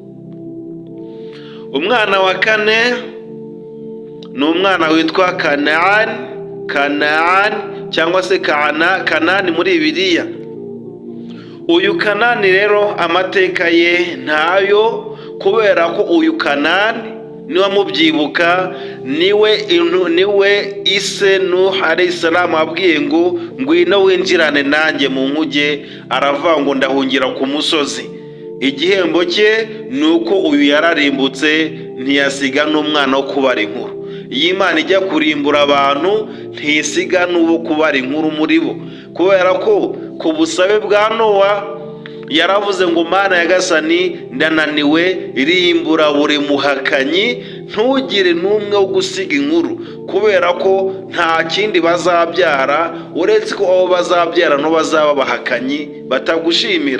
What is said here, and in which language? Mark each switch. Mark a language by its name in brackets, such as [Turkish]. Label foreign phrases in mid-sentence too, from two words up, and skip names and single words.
[Kinyarwanda] Umwana wa kane ni umwana witwa Kanani cyangwa se Kanani muri Bibiliya. Uyu Kanani rero amateka ye ntayo, kubera ko uyu Kanani niwe mubyibuka niwe ise Nuh [Arabic] عليه السلام [Kinyarwanda] abwiye ngo ngwino winjirane nanjye mu nkuge, aravuga ngo ndahungira ku musozi. Igihembo cye ni uko uyu yararimbutse, ntiyasiga n'umwana wo kubara inkuru. Iyo Imana ijya kurimbura abantu ntisiga n'uwo kubara inkuru muri bo, kubera ko ku busabe bwa Nowa yaravuze ngo Mana Nyagasani ndananiwe, rimbura buri muhakanyi, ntugire n'umwe wo gusiga inkuru, kubera ko nta kindi bazabyara uretse ko abo bazabyara no bazaba abahakanyi batagushimira.